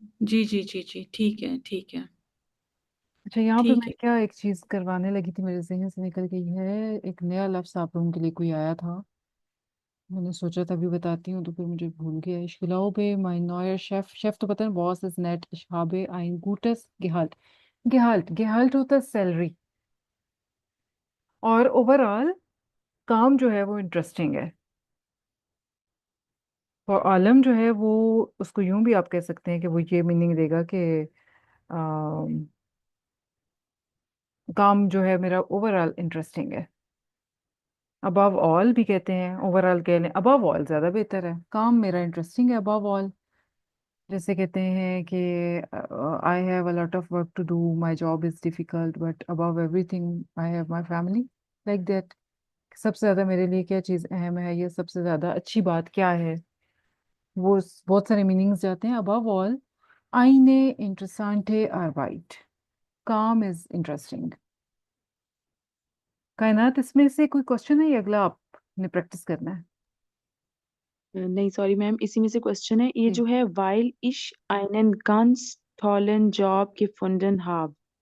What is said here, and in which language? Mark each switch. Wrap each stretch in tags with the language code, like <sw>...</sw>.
<hi>जी जी जी जी, ठीक है ठीक है अच्छा, यहाँ पे ठीक मैं है। क्या एक चीज करवाने लगी थी, मेरे जहन से निकल गई है। एक नया लफ्ज आप लोगों के लिए कोई आया था, मैंने सोचा था अभी बताती हूँ, तो फिर मुझे भूल गया।</hi> <de>Ich glaube, mein neuer Chef,</de> <hi>chef तो पता है, boss</hi> <de>इज नेट। Ich habe ein gutes Gehalt।</de> <hi>गेहाल्ट, गेहाल्ट होता है सैलरी। और ओवरऑल काम जो है वो इंटरेस्टिंग है। और आलम जो है वो, उसको यूं भी आप कह सकते हैं कि वो ये मीनिंग देगा कि काम जो है मेरा ओवरऑल इंटरेस्टिंग है। अबव ऑल भी कहते हैं, ओवरऑल कह लें, अबव ऑल ज्यादा बेहतर है। काम मेरा इंटरेस्टिंग है</hi> <en>Above all.</en> <hi>जैसे कहते हैं कि</hi> <en>I have a lot of work to do, my job is difficult, but above everything I have my family, like that.</en> <hi>सबसे ज्यादा मेरे लिए क्या चीज़ अहम है, ये सबसे ज्यादा अच्छी बात क्या है, वो बहुत सारे मीनिंग्स जाते हैं।</hi> <de>अबव ऑल आईने इंटरेसांटे आर्बाइट, काम इज इंटरेस्टिंग।</de> <hi>कायनात, इसमें से कोई क्वेश्चन है या अगला आपने प्रैक्टिस करना है? नहीं सॉरी मैम, इसी में से क्वेश्चन है ये जी। जो है,</hi> <de>while ich einen ganz tollen Job gefunden habe,</de>